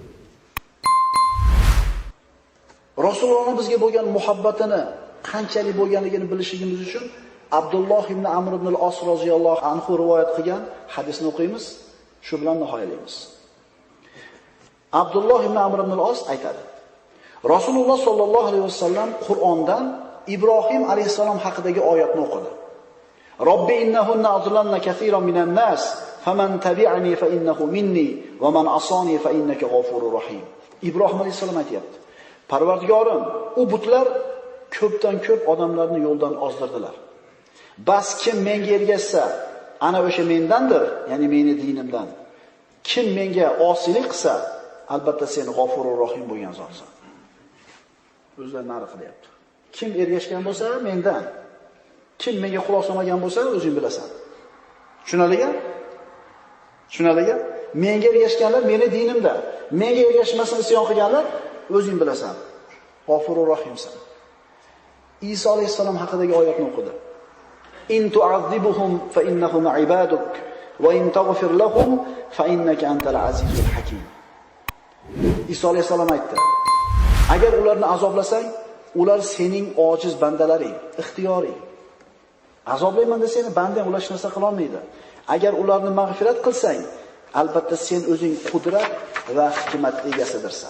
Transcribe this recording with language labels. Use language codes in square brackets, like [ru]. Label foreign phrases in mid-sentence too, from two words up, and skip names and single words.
[uz] Rasulullohning bizga bo'lgan muhabbatini qanchalik bo'lganligini bilishimiz uchun Abdulloh ibn Amr ibn al-As [ar] رضي الله عنه [uz] rivoyat qilgan hadisni o'qiymiz, shu bilan nihoyalaymiz. Abdulloh ibn Amr ibn al-As aytadi: Rasululloh [ar] صلى الله عليه وسلم [uz] Qur'ondan Ibrohim alayhisalom haqidagi oyatni o'qidi. [ar] ربي إنهن أضللن كثيرا من الناس فمن تبعني فإنه مني ومن عصاني فإنك غفور رحيم. [uz] Ibrohim alayhisalom aytayapti: Parvardigorim, u butlar ko'pdan ko'p odamlarni yo'ldan ozdirdilar. Bas kim menga ergashsa, ana o'sha mendandir, ya'ni meni dinimdan. Kim menga osilik qilsa, albatta sen G'afurur Rahim bo'lgan zotsan. O'zlari nari qilyapti. Kim ergashgan bo'lsa mendan, kim menga quloq solmagan bo'lsa o'zing bilasan. Tushunaliga? Menga ergashganlar meni dinimda, menga ergashmasini isyon qilganlar o'zing bilasan. G'afurur Rahimsan. Iso alayhisalom haqidagi oyatni o'qidi. [ar] إن تعذبهم فإنهم عبادك وإن تغفر لهم فإنك أنت العزيز الحكيم. [uz] Iso alayhisalom aytdi: Agar ularni azoblasang, ular sening ojiz bandalaring, ixtiyoriy. Azoblayman desang, bandang ular hech narsa qila olmaydi. Agar ularni mag'firat qilsang, albatta sen o'zing qudrat va hikmat egasidirsan.